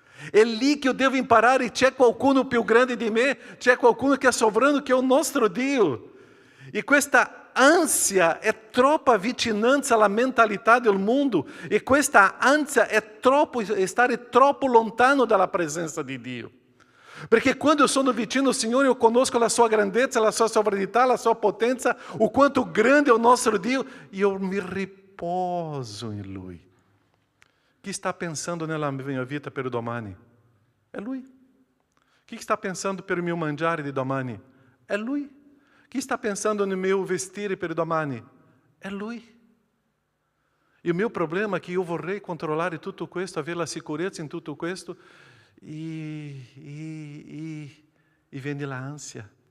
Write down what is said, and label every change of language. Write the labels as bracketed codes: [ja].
[it] È lì che io devo imparare, c'è qualcuno più grande di me, c'è qualcuno che è sovrano, che è il nostro Dio. E questa ansia è troppa vicinanza alla mentalità del mondo, e questa ansia è stare troppo lontano dalla presenza di Dio. [pt] Perché quando eu sono vicino ao Senhor, eu conosco a sua grandezza, a sua sovranità, a sua potência, o quanto grande é o nosso Dio, e eu me riposo em Lui. [it] Chi sta pensando nella mia vita per domani? È Lui. Chi sta pensando per il mio mangiare di domani? È Lui. Chi sta pensando [pt] no meu [it] vestire per domani? È Lui. [pt] E o meu problema é que eu [it] vorrei controllare tutto questo, avere la sicurezza in tutto questo, e viene l'ansia.